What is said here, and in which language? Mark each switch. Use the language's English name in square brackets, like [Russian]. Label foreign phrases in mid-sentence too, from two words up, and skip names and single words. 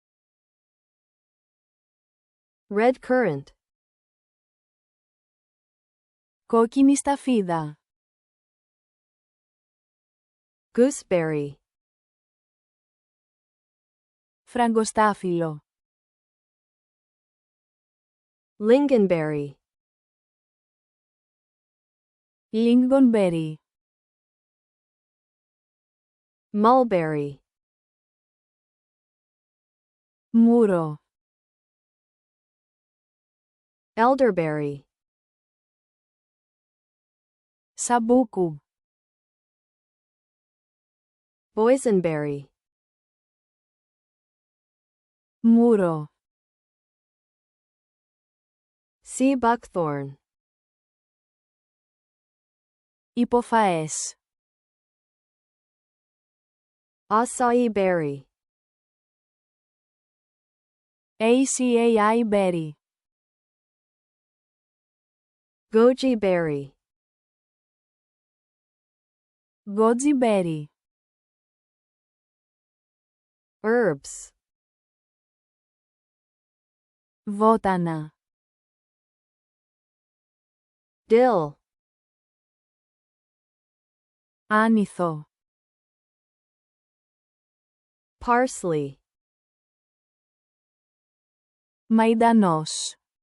[English] red currant, [Greek] κόκκινη σταφίδα, [English] gooseberry, [Greek] φραγκοστάφυλλο, [English] lingonberry, lingonberry, mulberry, [Greek] μούρο, [English] elderberry, [Greek] σαμπούκου, [English] boysenberry, [Greek] μούρο, [English] sea buckthorn, [Greek] υποφαές, [English] acai berry, acai berry, goji berry, goji berry, herbs, [Greek] βότανα, [English] dill, [Greek] άνηθο, [English] parsley, [Greek] μαϊντανός,